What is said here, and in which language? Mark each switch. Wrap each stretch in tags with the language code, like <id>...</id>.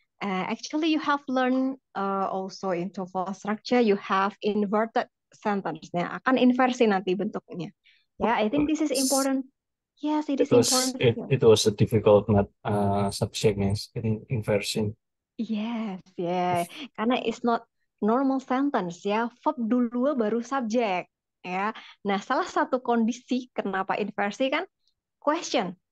<en>Actually you have learned also in TOEFL structure you have inverted sentence.</en> <id>Nah, akan inversi nanti bentuknya.</id> <en>Ya, I think this is important. Yes, it is important skill. It was a difficult math subject, yes, in inversion. Yes, yeah.</en> <id>Karena</id> <en>it's not normal sentence ya.</en> <id>Verb dulu baru subjek ya. Nah, salah satu kondisi kenapa inversi kan question.</id>